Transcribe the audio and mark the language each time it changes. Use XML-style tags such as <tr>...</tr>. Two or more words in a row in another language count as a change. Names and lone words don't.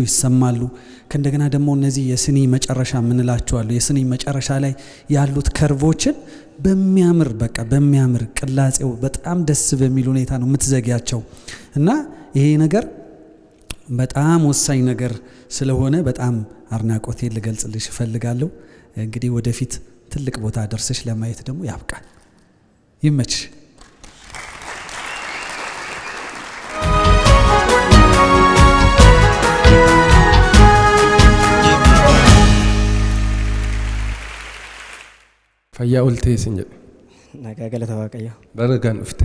<am>ይሰማሉ ከእንደገና ደግሞ እነዚህ የስኒ መጨረሻ ምንላቸው አሉ የስኒ መጨረሻ ላይ ያሉት ከርቮችን በሚያምር በቃ በሚያምር ቅላጼው በጣም ደስ በሚል ሁኔታ ነው የምትዘጊያቸው እና ይሄ ነገር በጣም ወሳኝ ነገር ስለሆነ በጣም አድናቆቴን ልገልጽልሽ እፈልጋለሁ እንግዲህ ወደፊት ትልቅ ቦታ ደርሰሽ ለማየት ደግሞ ያብቃል ይመችሽ</am> <om>fayyaa oltee isin jedhe nagaa galata waaqayyo baragaan dhufte</om>